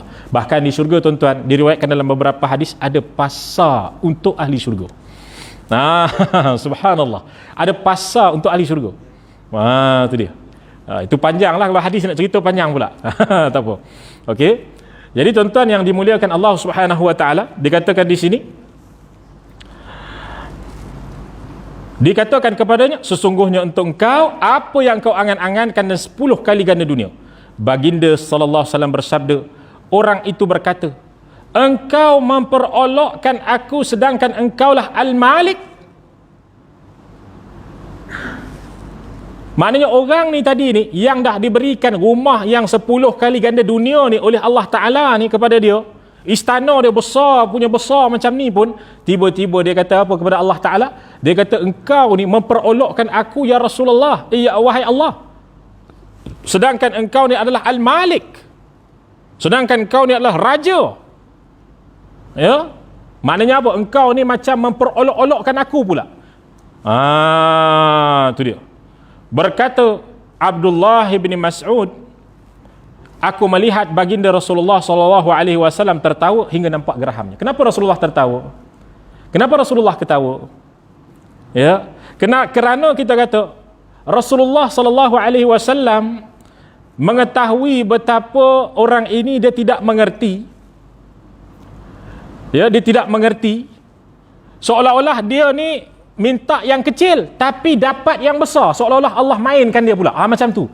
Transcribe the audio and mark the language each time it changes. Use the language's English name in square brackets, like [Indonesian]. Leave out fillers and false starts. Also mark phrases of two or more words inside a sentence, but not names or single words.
[Malay] Bahkan di syurga tuan-tuan, diriwayatkan dalam beberapa hadis, ada pasar untuk ahli syurga. Subhanallah. Ada pasar untuk ahli syurga. Itu dia. Itu panjang lah, kalau hadis nak cerita panjang pula. Tak apa. Okey. Jadi tuan-tuan yang dimuliakan [Arabic] الله سبحانه وتعالى, [Malay] dikatakan di sini, dikatakan kepadanya, sesungguhnya untuk engkau apa yang kau angan-angankan dan 10 kali ganda dunia. Baginda [Arabic] صلى الله عليه وسلم [Malay] bersabda, orang itu berkata, engkau memperolokkan aku sedangkan engkaulah Al-Malik. Maknanya orang ni tadi ni yang dah diberikan rumah yang 10 kali ganda dunia ni oleh [Arabic] الله تعالى [Malay] ni kepada dia, istana dia besar, punya besar macam ni pun, tiba-tiba dia kata apa kepada [Arabic] الله تعالى? [Malay] Dia kata, engkau ni memperolokkan aku [Arabic] يا رسول الله, [Malay] ya wahai Allah, sedangkan engkau ni adalah Al-Malik, sedangkan engkau ni adalah raja. Ya, maknanya apa? Engkau ni macam memperolok-olokkan aku pula. Tu dia. Berkata Abdullah bin Mas'ud, aku melihat baginda Rasulullah [Arabic] صلى الله عليه وسلم [Malay] tertawa hingga nampak gerahamnya. Kenapa Rasulullah tertawa? Kenapa Rasulullah ketawa? Ya, kerana kita kata Rasulullah [Arabic] صلى الله عليه وسلم [Malay] mengetahui betapa orang ini dia tidak mengerti. Ya, dia tidak mengerti. Seolah-olah dia ni minta yang kecil tapi dapat yang besar, seolah-olah Allah mainkan dia pula. Macam tu.